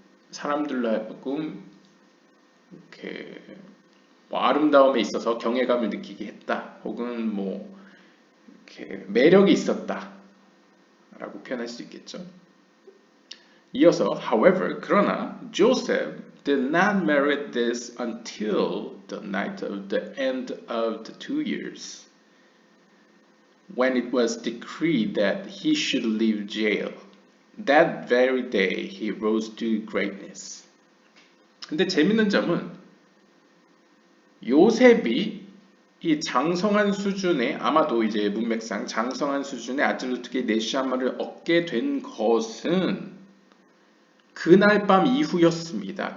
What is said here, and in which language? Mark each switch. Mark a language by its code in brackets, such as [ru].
[ko] 사람들로 하여금 이렇게 뭐 아름다움에 있어서 경외감을 느끼게 했다. 혹은 뭐 이렇게 매력이 있었다라고 표현할 수 있겠죠. 이어서, [en] however, [ko] 그러나 [en] Joseph did not merit this until the night of the end of the 2 years, when it was decreed that he should leave jail. That very day he rose to greatness. [ko] 근데 재밌는 점은 요셉이 이 장성한 수준의, 아마도 이제 문맥상 장성한 수준의 아질루트계 네시아마를 얻게 된 것은 그날 밤 이후였습니다.